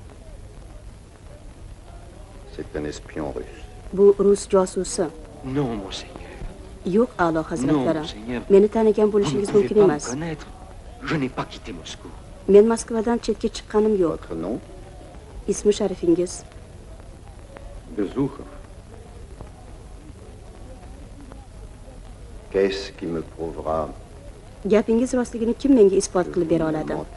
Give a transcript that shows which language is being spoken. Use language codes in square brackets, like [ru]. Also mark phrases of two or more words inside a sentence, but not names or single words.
[uz] Bu rus josusi. Yo'q, a'lo hazratlari. Meni tanigan bo'lishingiz mumkin emas. Men Moskvadan chetga chiqqanim yo'q. Ismi sharifingiz? Bezukhov. [fr] Qu'est-ce qui me prouvera? [uz] Gapingiz rostligini kim menga isbot qilib bera oladi?